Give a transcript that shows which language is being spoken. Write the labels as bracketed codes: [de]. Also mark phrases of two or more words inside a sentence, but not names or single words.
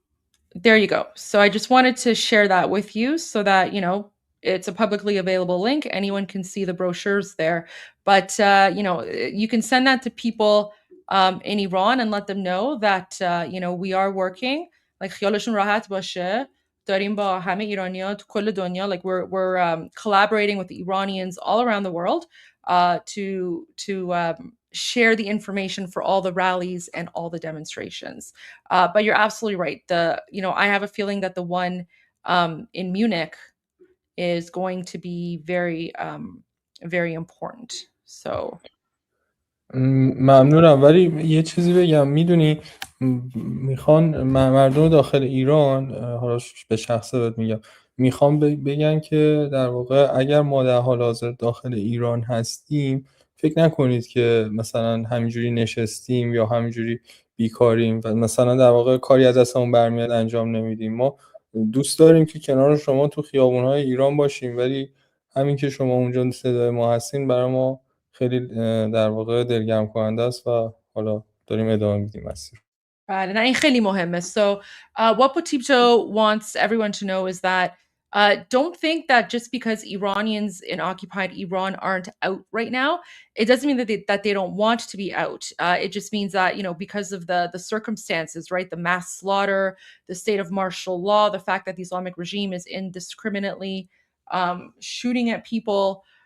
[en] So I just wanted to share that with you so that, you know, It's a publicly available link. Anyone can see the brochures there. But, you can send that to people in Iran and let them know that, we are working. Like, [fa] خیالشون راحت باشه. داریم با همه ایرانی‌ها تو کل دنیا, [en] like we're collaborating with the Iranians all around the world to share the information for all the rallies and all the demonstrations. But you're absolutely right. I have a feeling that the one in Munich is going to be very, very important. So [fa] ممنونم. ولی یه چیزی بگم، میدونی میخوان مردم داخل ایران، حالا به شخصه بهت میگم، میخوان بگن که در واقع اگر ما در حال حاضر داخل ایران هستیم، فکر نکنید که مثلا همینجوری نشستیم یا همینجوری بیکاریم و مثلا در واقع کاری از دستمون برمیاد انجام نمیدیم. ما دوست داریم که کنار شما تو خیابون‌های ایران باشیم، ولی همین که شما اونجا صدای ما هستین برای ما خیلی در واقع دلگرم کننده است و حالا داریم ادامه میدیم مسیر. [en] Right, and [fa] این خیلی مهمه. [en] So what Potipcho wants everyone to know is that don't think that just because Iranians in occupied Iran aren't out right now, it doesn't mean that they don't want to be out. It just means that, because of the circumstances, right? The mass slaughter, the state of martial law, the fact that the Islamic regime is indiscriminately shooting at people.